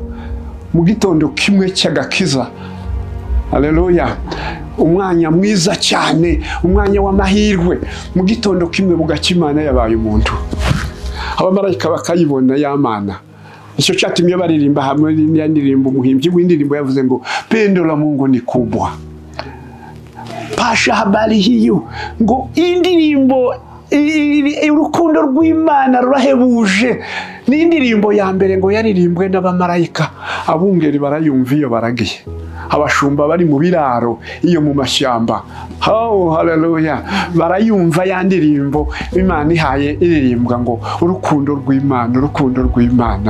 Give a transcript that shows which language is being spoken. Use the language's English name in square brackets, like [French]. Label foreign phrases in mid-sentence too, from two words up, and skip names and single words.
[Kinyarwanda] Mu gitondo kimwe cy'agakiza, haleluya, umwanya mwiza cyane, umwanya w'amahirwe. Mu gitondo kimwe bugacya Imana yabaye umuntu. Abamarayika bakayibona ya Mana. Icyo cyatumye baririmba hamwe n'indirimbo, umuhimbyi w'indirimbo yavuze ngo [Swahili] pendo la Mungu ni kubwa. Pasha habari hiyo [Kinyarwanda] ngo indirimbo urukundo rw'Imana rurahebuje. Ni indirimbo ya mbere ngo yaririmbwe n'abamarayika. Abungeri barayumva iyo baragiye, abashumba bari mu biraro iyo mu mashyamba, oh haleluya, barayumva ya ndirimbo Imana ihaye iririmbwa ngo urukundo rw'Imana, urukundo rw'Imana.